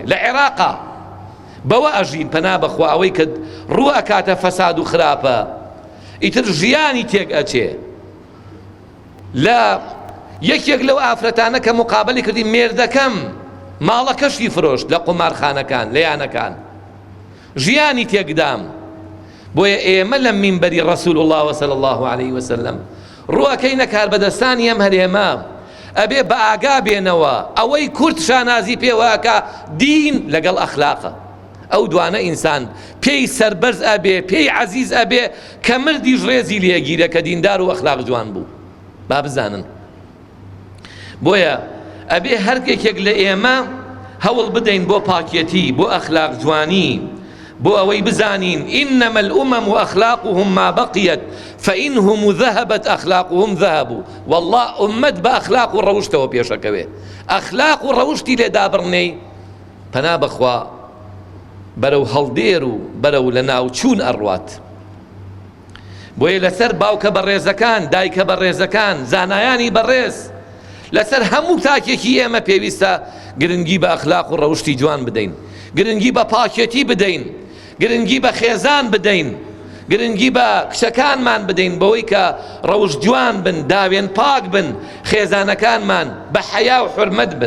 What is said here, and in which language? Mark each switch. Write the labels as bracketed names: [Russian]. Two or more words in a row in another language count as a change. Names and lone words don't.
[Central Kurdish] لە عێراقا بەوە ئەژین پەنا بەخوا ئەوەی کە ڕوو ئەکاتە فەساد و خراپە، ئیتر ژیانی تێک ئەچێ. لە یەکێک لەو ئافرەتانە کە مقابلی کردی مێردەکەم ماڵەکەشی فرۆشت لە قومارخانەکان لە یانەکان، ژیانی تێکدام. بۆیە ئێمە لە مینبەری ڕەسوول الله [Arabic] صلی الله عليه وسلم [Central Kurdish] ڕووەکەینە کاربەدەستانی ئەم هەرێمە ئەبێ بە ئاگا بێنەوە ئەوەی کورد شانازی پێوەکە دین لەگەڵ ئەخلاقە. ئەو دوانە ئینسان پێی سەربەرز ئەبێ، پێی عەزیز ئەبێ کە مردیش ڕێزی لێگیرە کە دیندار و ئەخلاق جوان بوو. با بزانن. بۆیە ئەبێ هەرکێکێک لە ئێمە هەوڵ بدەین بۆ پاکیەتی، بۆ ئەخلاق جوانی، بۆ ئەوەی بزانین [Arabic] ئینەمە الئومەم وأخلاقهم ما بقيت فإنهم ذهبت أخلاقهم ذهبوا. [Central Kurdish] والله ئومەت بە ئەخلاق و ڕەوشتەوە پێشەکەوێ. ئەخلاق و ڕەوشتی لێدابڕنەی پەنا بەخوا بەرەو هەڵدێر و بەرەو لە ناوچوون ئەڕوات. بۆیە لەسەر باوکە بەڕێزەکان، دایکە بەڕێزەکان، زانایانی بەڕێز، لەسەر هەموو تاکێکی ئێمە پێویستە گرنگی بە ئەخلاق و ڕەوشتی جوان بدەین، گرنگی بە پاکێتی بدەین، گرنگی بە خێزان بدەین، گرنگی بە کچەکانمان بدەین بەوەی کە ڕەوش جوان بن، داوێن پاک بن، خێزانەکانمان بە حەیا و حورمەت بن.